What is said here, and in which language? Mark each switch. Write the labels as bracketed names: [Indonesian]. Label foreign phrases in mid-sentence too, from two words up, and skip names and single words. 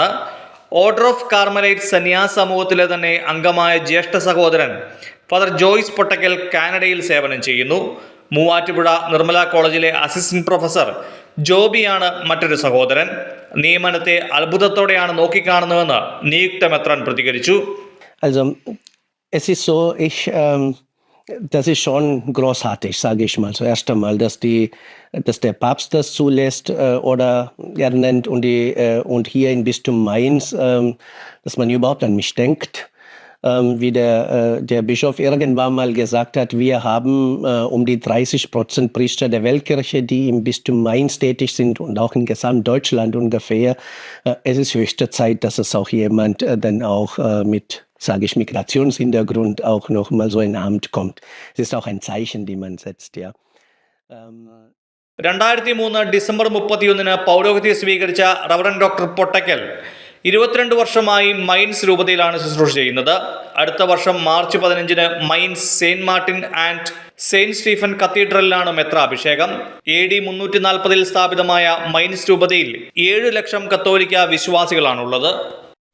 [Malayalam] ഓർഡർ ഓഫ് കാർമലൈറ്റ് സന്യാസ സമൂഹത്തിലെ തന്നെ അംഗമായ ജ്യേഷ്ഠ സഹോദരൻ ഫാദർ ജോയ്സ് പൊട്ടക്കൽ കാനഡയിൽ സേവനം ചെയ്യുന്നു. മൂവാറ്റുപുഴ നിർമ്മല കോളേജിലെ [English] assistant professor [Malayalam] ജോബിയാണ് മറ്റൊരു സഹോദരൻ. നിയമനത്തെ അത്ഭുതത്തോടെയാണ് നോക്കിക്കാണുന്നതെന്ന് നിയുക്ത മെത്രാൻ പ്രതികരിച്ചു. [German] Also es ist so, das ist schon großartig, sage ich mal. Zuerst einmal, dass der Papst das zulässt oder er nennt und hier in Bistum Mainz, dass man überhaupt an mich denkt. Wie der Bischof irgendwann mal gesagt hat, wir haben um die 30% Priester der Weltkirche, die im Bistum Mainz tätig sind und auch in Gesamtdeutschland ungefähr. Es ist höchste Zeit, dass es auch jemand dann auch mit, sage ich, Migrationshintergrund auch noch mal so ein Amt kommt. Es ist auch ein Zeichen, die man setzt, ja. [Malayalam] 2003 ഡിസംബർ 31 പൗരോഹിത്യം സ്വീകരിച്ച റവറൻ ഡോക്ടർ പൊട്ടക്കൽ 22 വർഷമായി മൈൻസ് രൂപതയിലാണ് ശുശ്രൂഷ ചെയ്യുന്നത്. അടുത്ത വർഷം മാർച്ച് 15 മൈൻസ് സെയിന്റ് മാർട്ടിൻ ആൻഡ് സെയിന്റ് സ്റ്റീഫൻ കത്തീഡ്രലിലാണ് മെത്രാഭിഷേകം. AD 340 സ്ഥാപിതമായ മൈൻസ് രൂപതയിൽ 7 ലക്ഷം കത്തോലിക്ക വിശ്വാസികളാണുള്ളത്.